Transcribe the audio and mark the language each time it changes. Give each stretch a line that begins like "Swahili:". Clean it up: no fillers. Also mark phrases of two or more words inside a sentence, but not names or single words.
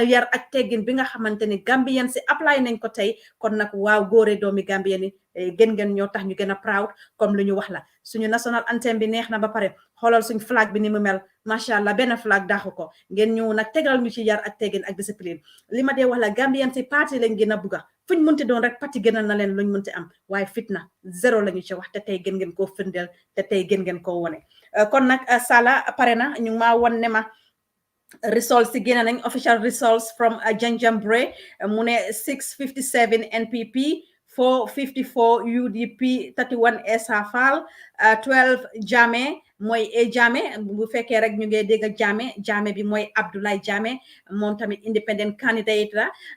Wolof: yar ak teggin bi nga xamante ne Gambien si apply nañ ko tey kon nag waaw góore doomi Gambien yi gën ñoo tax ñu gën a proud comme lu ñu wax la suñu
English: national anthem
Wolof: bi neex na ba pare xoolal suñ flag bi ni mu mel
Arabic: ما شاء الله
Wolof: benn flag daxu ko ngeen ñëw nag tegal ñu ci yar ak teggin ak discipline li ma dee wax la Gambien si parti lañ gën a bugga fuñ munti doon rek parti gënal na leen luñ munti am waaye fitna zéro lañu ci wax te tey gën ngeen koo firndeel te tey gën ngeen koo wone kon nag Sala pare na ñu maa won ne ma results yi génn nañ
English: official results from
Wolof: Janjanbureh mu ne 657 NPP 454 UDP 31 Essa Faal 12 Jammeh mooy Jammeh bu fekkee rek ñu ngi dégg Jammeh bi mooy Abdoulaye Jammeh moom tamit
English: independent candidate
Wolof: la